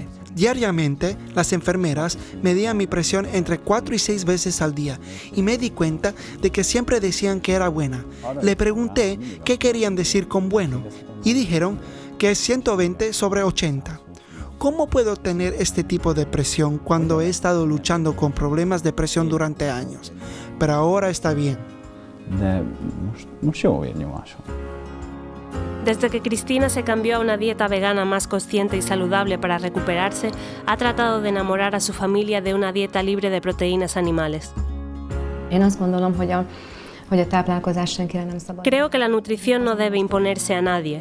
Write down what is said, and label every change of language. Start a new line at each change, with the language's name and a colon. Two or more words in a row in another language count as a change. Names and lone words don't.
Spanish: Diariamente, las enfermeras medían mi presión entre 4 y 6 veces al día y me di cuenta de que siempre decían que era buena. Le pregunté qué querían decir con bueno y dijeron que es 120/80. ¿Cómo puedo tener este tipo de presión cuando he estado luchando con problemas de presión durante años? Pero ahora está bien.
Hungarian: De most jó vérnyomásom.
Spanish: Desde que Cristina se cambió a una dieta vegana más consciente y saludable para recuperarse, ha tratado de enamorar a su familia de una dieta libre de proteínas animales. Creo que la nutrición no debe imponerse a nadie.